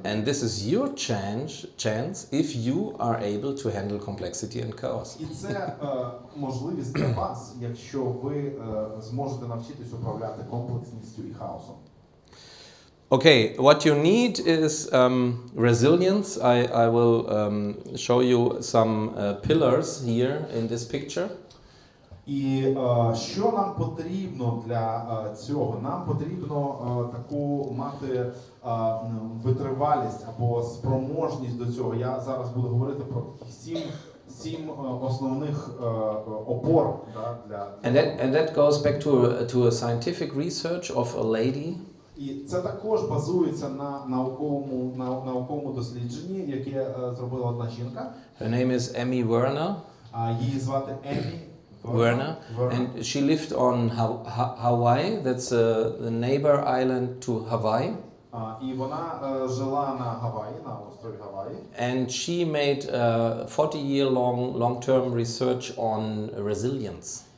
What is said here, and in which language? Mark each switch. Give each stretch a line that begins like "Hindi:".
English: And this is your chance if you are able to handle complexity and chaos.
Ukrainian: І це можливість для вас, якщо ви зможете навчитись управляти комплексністю і хаосом.
English: Okay, what you need is resilience. I will show you some pillars here in this picture.
Ukrainian: І що нам потрібно для цього? Нам потрібно таку мати витривалість або спроможність до цього. Я зараз буду говорити про сім основних опор, да, для
English: And that goes back to a scientific research of a lady.
Ukrainian: І це також базується на науковому дослідженні, яке зробила одна жінка.
English: Her name is Emmy Werner.
Ukrainian: Її звати Еммі
English: Werner. And she lived on Hawaii. That's the neighbor island to Hawaii.
Ukrainian: І вона жила на Гаваї, на острові Гаваї.
English: And she made a 40-year long-term research on resilience.